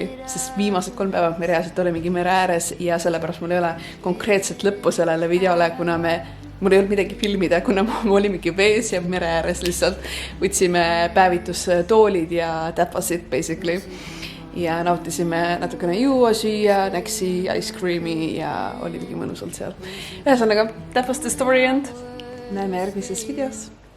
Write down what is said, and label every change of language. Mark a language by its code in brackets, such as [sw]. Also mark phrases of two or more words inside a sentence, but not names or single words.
[et] Sest viimased 3 päeva me reaalselt olemegi mere ääres ja sellepärast mul ei ole konkreetset lõppu sellele videole, kuna me mul ei olnud midagi filmida, kuna me olimegi vees ja mere ääres lihtsalt võtsime päevitustoolid ja täpasid basically. Ja nautisime natukene juua, süüa, näksi, [en] ice creami [et] ja oli mingi mõnusalt seal. Ühesõnaga, [en] that was the story end. [et] Näeme järgmises videos.